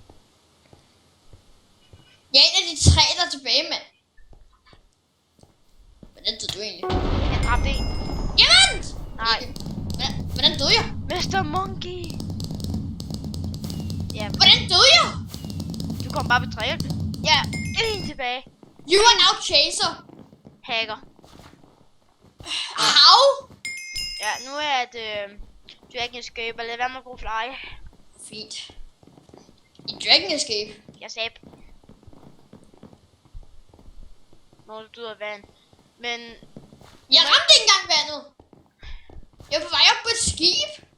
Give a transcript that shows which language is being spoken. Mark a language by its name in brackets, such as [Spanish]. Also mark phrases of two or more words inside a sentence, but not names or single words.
[Danish] Jeg er en af de 3, der er tilbage, mand. Hvordan døde du egentlig? Jeg dræbte en. Jamen! Nej. Hvordan døde jeg? Mr. Monkey. Ja, Hvordan døde jeg? du kom bare på 3. Ja, en tilbage. [English] You are now chaser. Hacker. How? [Danish] Ja, nu er det Dragon Escape, og lad være med at bruge fly. Fint. I Dragon Escape? Jeg sagde... Når du døde af vand. Men Jeg ramte ikke engang vandet. Jeg var på vej op på et skib.